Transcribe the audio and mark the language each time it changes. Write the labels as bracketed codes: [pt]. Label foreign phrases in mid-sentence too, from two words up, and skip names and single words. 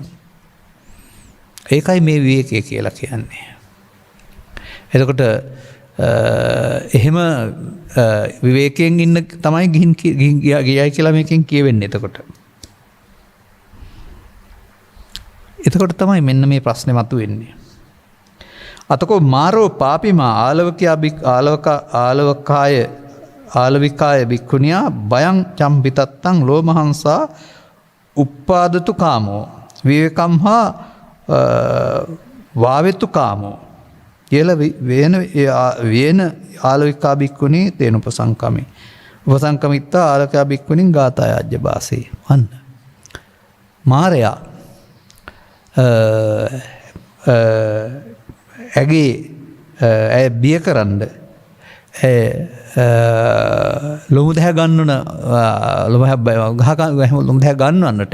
[si] ඒකයි මේ විවේකය කියලා කියන්නේ. එතකොට එහෙම විවේකයෙන් ඉන්න තමයි ගිහින් ගියයි කියලා මේකෙන් කියවෙන්නේ. එතකොට තමයි මෙන්න මේ ප්‍රශ්නේ මතුවෙන්නේ. [pi] අතකෝ මාරෝ පාපිමා ආලවිකාය භික්ඛුනියා බයං චම්පිතත්තං ලෝමහංසා උප්පාදතු කාමෝ විවේකම්හා වාවෙතු කාමෝ කියලා වේන ආලවිකා භික්ඛුනි තේන උපසංකමේ උපසංකමිත්තා ආලවිකා භික්ඛුනින් ගාථාය අජ්ජබාසේ වන්න මාරයා [si] ඇගේ ඇය බිය කරන්න ලොමු දැහැ ගන්නන ලොමු දැහැ ගන්නවන්නට